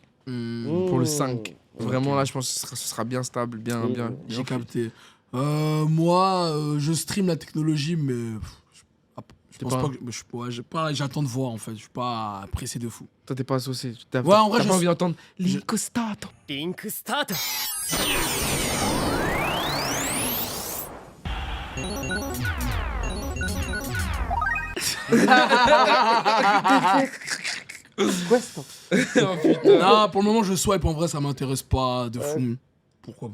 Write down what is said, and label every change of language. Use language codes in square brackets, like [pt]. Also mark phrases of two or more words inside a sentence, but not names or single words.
[fr] Pour le 5. Mmh. Vraiment là, je pense que ce sera bien stable, bien. J'ai capté. Moi, je stream la technologie, mais je pense pas- pas que. J'attends de voir en fait. Je suis pas pressé de fou. Toi t'es pas associé. T'as Ouais, en vrai, t'as je pas suis- envie d'entendre Linkostato. [en] Link Start [fr] Questo. Non, pour le moment, je swipe. En vrai, ça m'intéresse pas de fou. Pourquoi